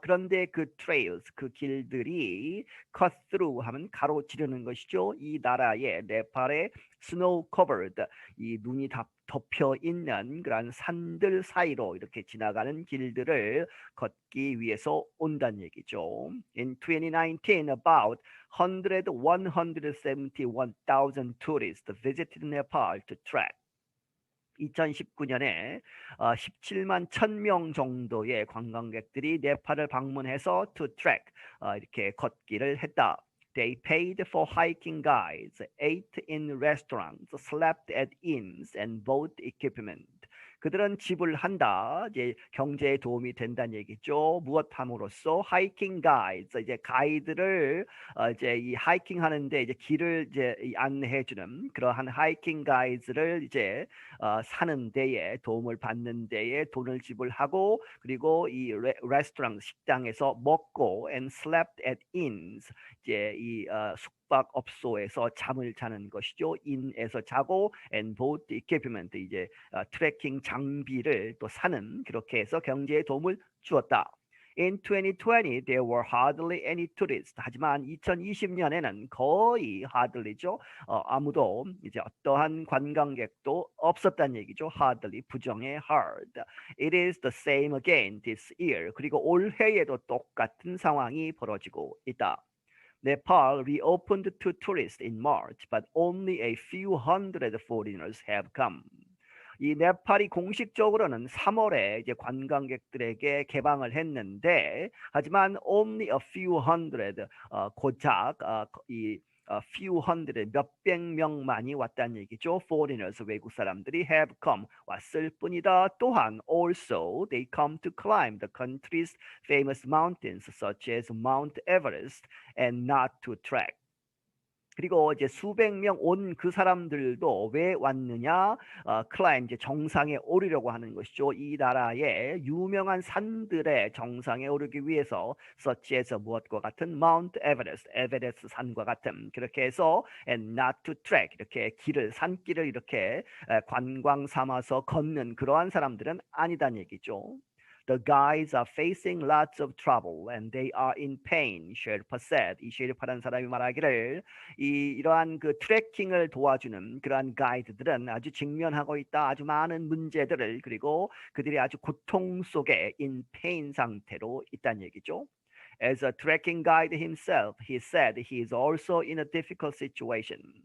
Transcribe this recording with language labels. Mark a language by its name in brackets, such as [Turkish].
[Korean] 그런데 그 trails 그 길들이 [English] cut through [Korean] 하면 가로지르는 것이죠. 이 나라의 네팔의 snow covered 이 눈이 덮여 있는 그런 산들 사이로 이렇게 지나가는 길들을 걷기 위해서 온다는 얘기죠. [English] In 2019, about 171,000 tourists visited Nepal to trek. [Korean] 2019년에 17만 1,000명 정도의 관광객들이 네팔을 방문해서 [English] to trek [Korean] 이렇게 걷기를 했다. [English] They paid for hiking guides, ate in restaurants, slept at inns, and bought equipment. [Korean] 그들은 지불한다. 이제 경제에 도움이 된다는 얘기죠. 무엇함으로써 하이킹 가이드 이제 가이드를 이제 이 하이킹 하는데 이제 길을 이제 안내해 주는 그러한 하이킹 가이드를 이제 사는 데에 도움을 받는 데에 돈을 지불하고 그리고 이 레스토랑 식당에서 먹고 [English] and slept at inns [Korean] 이제 이 숙박업소에서 잠을 자는 것이죠. 인에서 자고 [English] and bought equipment [Korean] 이제 트레킹 장비를 또 사는 그렇게 해서 경제에 도움을 주었다. [English] In 2020, there were hardly any tourists. [Korean] 하지만 2020년에는 거의 hardly죠. 아무도 이제 어떠한 관광객도 없었다는 얘기죠. [English] hardly [Korean] 부정의 [English] hard. It is the same again this year. [Korean] 그리고 올해에도 똑같은 상황이 벌어지고 있다. [English] Nepal reopened to tourists in March, but only a few hundred foreigners have come. [Korean] 이 네팔이 공식적으로는 3월에 이제 관광객들에게 개방을 했는데, 하지만 [English] only a few hundred [Korean] 고작 이 few hundred 몇백 명만이 왔다는 얘기죠. Foreigners 외국 사람들이 [English] have come [Korean] 왔을 뿐이다. 또한 [English] also they come to climb the country's famous mountains such as Mount Everest and not to trek. [Korean] 그리고 이제 수백 명 온 그 사람들도 왜 왔느냐? 클라임 이제 정상에 오르려고 하는 것이죠. 이 나라의 유명한 산들의 정상에 오르기 위해서 [English] such as [Korean] 무엇과 같은 Mount Everest, 에베레스트 산과 같은 그렇게 해서 [English] and not to trek [Korean] 이렇게 산길을 이렇게 관광 삼아서 걷는 그러한 사람들은 아니다는 얘기죠. [English] The guides are facing lots of trouble and they are in pain, 셰르파 said. [Korean] 이 셰르파라는 사람이 말하기를 이러한 그 트레킹을 도와주는 그러한 가이드들은 아주 직면하고 있다. 아주 많은 문제들을 그리고 그들이 아주 고통 속에 [English] in pain [Korean] 상태로 있다는 얘기죠. [English] As a trekking guide himself, he said he is also in a difficult situation.